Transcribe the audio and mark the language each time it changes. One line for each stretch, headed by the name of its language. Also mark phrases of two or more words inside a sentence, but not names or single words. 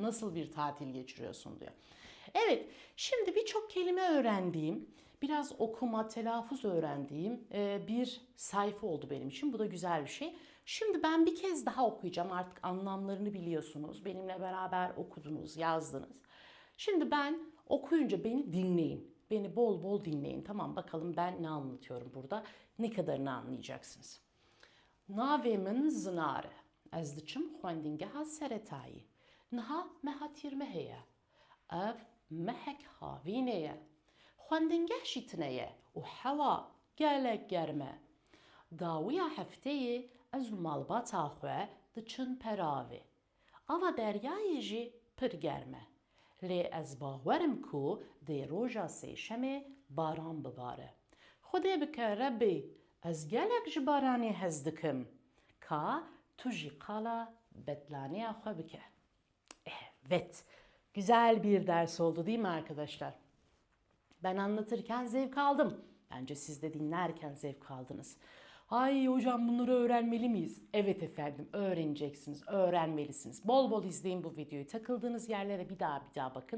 Turkish: Nasıl bir tatil geçiriyorsun diyor. Evet, şimdi birçok kelime öğrendiğim, biraz okuma, telaffuz öğrendiğim bir sayfa oldu benim için. Bu da güzel bir şey. Şimdi ben bir kez daha okuyacağım. Artık anlamlarını biliyorsunuz. Benimle beraber okudunuz, yazdınız. Şimdi ben okuyunca beni dinleyin. Beni bol bol dinleyin. Tamam, bakalım ben ne anlatıyorum burada. Ne kadarını anlayacaksınız.
Kurdish: Navê Zinare. Ez diçim xwendingeha seretayî. Niha meha tîrme heye. Ev mehek havînê ye. Xwendingeh jî tune ye û hewa gelek germ e. Dawiya hefteyê ez û malbata xwe diçin peravê. Ava deryayê jî pir germ e. Lê ez bawerim ku dê roja sêşemê baran bibare. Xwedê bike Rebbê, ez gelek ji baranê hez dikim. Ka tu jî qala betlaneya xwe bike.
Turkish: Evet, güzel bir ders oldu değil mi arkadaşlar? Ben anlatırken zevk aldım. Bence siz de dinlerken zevk aldınız. Ay hocam bunları öğrenmeli miyiz? Evet efendim, öğreneceksiniz, öğrenmelisiniz. Bol bol izleyin bu videoyu. Takıldığınız yerlere bir daha bakın.